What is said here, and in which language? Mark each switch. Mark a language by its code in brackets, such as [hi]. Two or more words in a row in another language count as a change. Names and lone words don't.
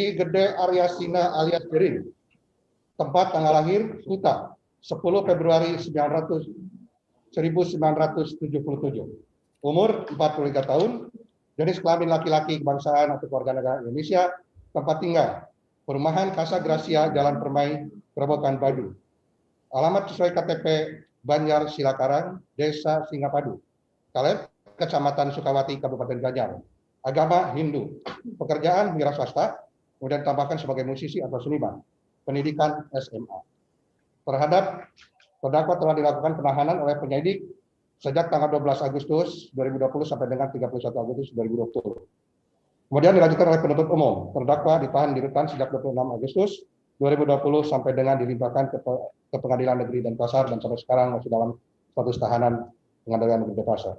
[id] Gede Aryasina alias Jering. Tempat tanggal lahir Kuta 10 Februari 1977. Umur 43 tahun. Jenis kelamin laki-laki, kebangsaan atau kewarganegaraan Indonesia. Tempat tinggal Perumahan Casa Gracia, Jalan Permai, Kerobokan Badu. Alamat sesuai KTP Banjar Silakarang, Desa Singapadu, Kaleb, Kecamatan Sukawati, Kabupaten Gianyar. Agama Hindu. Pekerjaan wira swasta, kemudian tambahkan sebagai musisi atau seniman. Pendidikan SMA. Terhadap terdakwa telah dilakukan penahanan oleh penyidik sejak tanggal 12 Agustus 2020 sampai dengan 31 Agustus 2020. Kemudian dilanjutkan oleh penuntut umum. Terdakwa ditahan di rutan sejak 26 Agustus 2020 sampai dengan dilimpahkan ke Pengadilan Negeri Denpasar dan sampai sekarang masih dalam status tahanan Pengadilan Negeri Denpasar.